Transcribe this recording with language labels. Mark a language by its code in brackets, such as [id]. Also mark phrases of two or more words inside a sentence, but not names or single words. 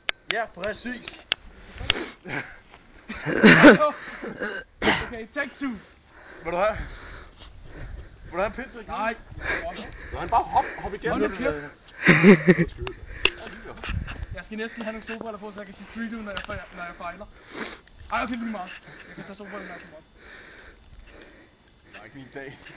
[da] Ja, præcis. [en] Okay, take two. [da] Vil du have? Vil du have en pinse igen? Nej. Nå, han bare hop igen. Hold nu kæft. Jeg skal næsten have nogle solbriller på, så jeg kan sige street ud, når jeg fejler. Ej, okay, lige meget. Jeg kan tage solbriller, når jeg kommer op. Det er ikke min dag.